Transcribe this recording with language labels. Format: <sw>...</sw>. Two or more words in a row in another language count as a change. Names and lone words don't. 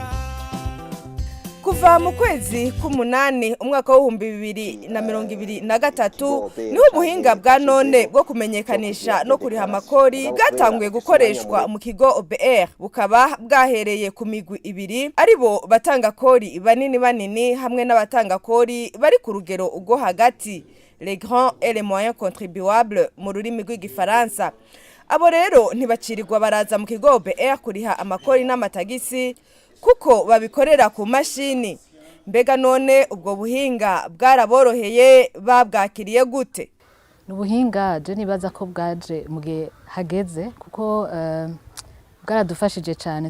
<rn>Kuva mu kwezi k'umunani umwaka wa 2023 niho ubuhinga bwa none bwo kumenyekanisha no kuriha amakori bwatanguye gukoreshwa mu kigo OBR. Bukaba bwahereye ku migwi ibiri, aribo batangakori banini hamwe n'abatangakori bari ku rugero ubwo hagati,</rn> <fr>les grands et les moyens contribuables</fr> <rn>mu rurimi rw'igifaransa. Abo rero ntibacirirwa baraza mu kigo OBR kuriha amakori n'amatagisi kuko babikorera ku mashini. Mbega none ubwo buhinga bwaraboroheye, babwakiriye gute? Ubuhinga je nibaza ko bwaje mugihe hageze kuko bwaradufashije cyane.</rn>